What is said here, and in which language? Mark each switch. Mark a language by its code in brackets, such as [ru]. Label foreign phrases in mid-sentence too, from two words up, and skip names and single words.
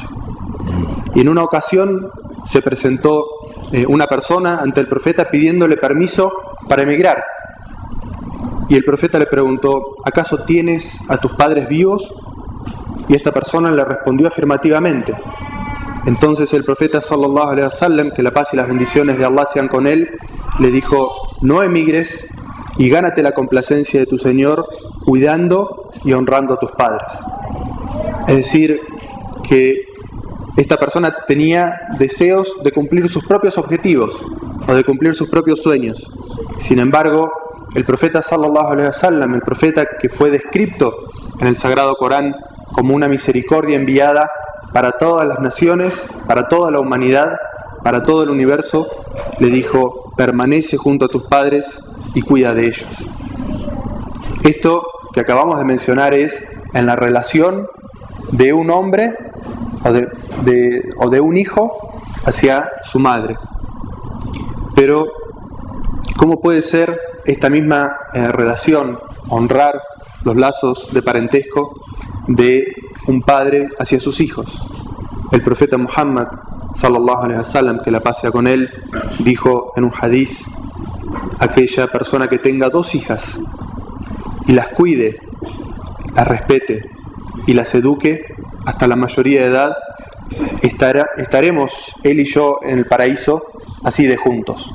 [es] Y en una ocasión se presentó una persona ante el profeta pidiéndole permiso para emigrar. Y el profeta le preguntó: ¿acaso tienes a tus padres vivos? Y esta persona le respondió afirmativamente. Entonces el profeta [ar] صلى الله عليه وسلم, [es] que la paz y las bendiciones de Allah sean con él, le dijo: no emigres y gánate la complacencia de tu Señor cuidando y honrando a tus padres. Es decir, que esta persona tenía deseos de cumplir sus propios objetivos o de cumplir sus propios sueños. Sin embargo, el profeta [ar] صلى الله عليه وسلم, [es] el profeta que fue descrito en el Sagrado Corán como una misericordia enviada para todas las naciones, para toda la humanidad, para todo el universo, le dijo: permanece junto a tus padres y cuida de ellos. Esto que acabamos de mencionar es en la relación de un hombre o de un hijo hacia su madre. Pero ¿cómo puede ser esta misma relación, honrar los lazos de parentesco de un padre hacia sus hijos? El profeta Muhammad [ar] صلى الله عليه وسلم, [es] que la paz sea con él, dijo en un hadiz: aquella persona que tenga 2 hijas y las cuide, las respete y las eduque hasta la mayoría de edad, estaremos él y yo en el paraíso así de juntos.